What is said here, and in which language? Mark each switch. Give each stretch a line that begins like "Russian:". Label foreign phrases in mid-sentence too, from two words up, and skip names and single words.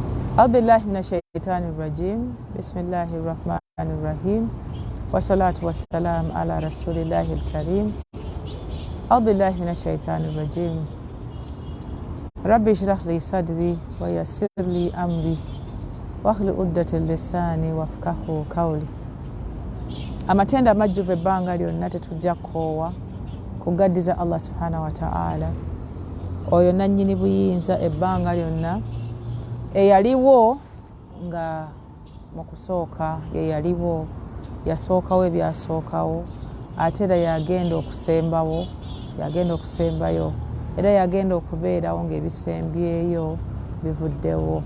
Arabic: أعوذ بالله من الشيطان الرجيم بسم الله الرحمن الرحيم والصلاة والسلام على رسول الله الكريم. أعوذ بالله من الشيطان الرجيم ربي اشرح لي صدري ويسر لي أمري واحلل عقدة لساني وافقهوا قولي.
Ganda: Amatenda amajjuvu ebbanga lyonna tetujja kukoowa kugaddiza Allah
Arabic: سبحانه وتعالى
Ganda: oyo nannyini buyinza ebbanga lyonna eyaliwo nga mu kusooka ye yaliwo yasookawo ebyasookawo ate era yagenda okusembayo era yagenda okubeerawo ng'ebisembyeyo bivuddewo.